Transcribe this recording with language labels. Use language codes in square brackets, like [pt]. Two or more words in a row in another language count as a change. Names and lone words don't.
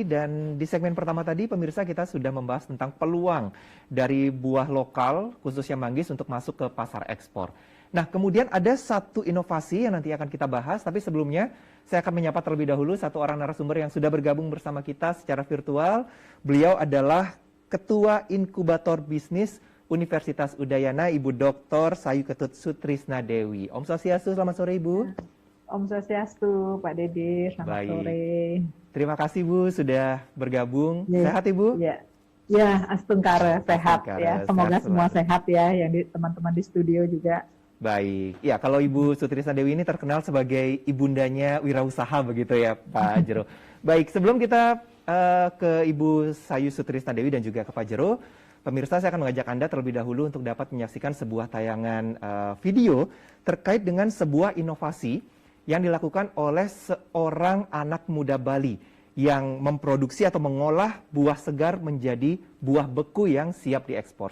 [id] Dan di segmen pertama tadi, pemirsa, kita sudah membahas tentang peluang dari buah lokal, khususnya manggis, untuk masuk ke pasar ekspor. Nah, kemudian ada satu inovasi yang nanti akan kita bahas, tapi sebelumnya saya akan menyapa terlebih dahulu satu orang narasumber yang sudah bergabung bersama kita secara virtual. Beliau adalah Ketua Inkubator Bisnis Universitas Udayana, Ibu Dr. Sayu Ketut Sutrisna Dewi. [ban] Om Swastiastu, [id] selamat sore Ibu. [ban] Om Swastiastu, [id] Pak Dede, selamat sore. Terima kasih Bu sudah bergabung. Sehat Ibu? Ya, Astungkara, sehat ya. Semoga sehat semua sehat ya, yang teman-teman di studio juga. Baik, ya kalau Ibu Sutrisna Dewi ini terkenal sebagai ibundanya wirausaha begitu ya Pak Jero. Baik, sebelum kita ke Ibu Sayu Sutrisna Dewi dan juga ke Pak Jero, pemirsa, saya akan mengajak Anda terlebih dahulu untuk dapat menyaksikan sebuah tayangan video terkait dengan sebuah inovasi yang dilakukan oleh seorang anak muda Bali yang memproduksi atau mengolah buah segar menjadi buah beku yang siap diekspor.